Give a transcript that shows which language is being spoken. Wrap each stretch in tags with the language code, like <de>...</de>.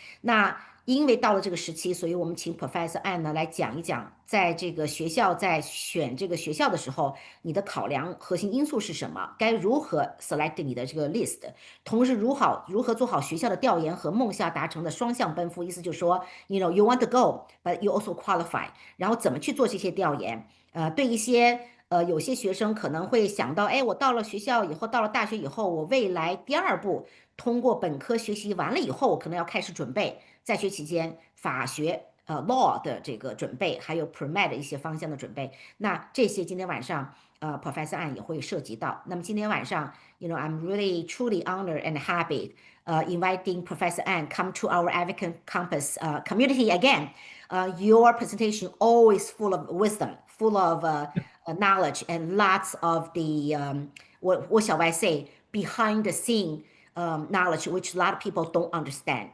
<zh>那因为到了这个时期，所以我们请 Professor Ahn 呢来讲一讲，在这个学校在选这个学校的时候，你的考量核心因素是什么？该如何 select 你的这个 list？ 同时如何做好学校的调研和梦校达成的双向奔赴？意思就是说，</zh> <en>you want to go, but you also qualify。</en> <zh>然后怎么去做这些调研？对一些有些学生可能会想到，哎，我到了学校以后，到了大学以后，我未来第二步通过本科学习完了以后，我可能要开始准备在学期间法学。 law 的这个准备，还有 pre-med 的一些方向的准备，那这些今天晚上Professor Ahn 也会涉及到。那么今天晚上</zh> <en>I'm really truly honored and happy inviting Professor Ahn come to our IvyCompass community again. Your presentation always full of wisdom, full of knowledge, and lots of the what shall I say behind the scene knowledge, which a lot of people don't understand.</en>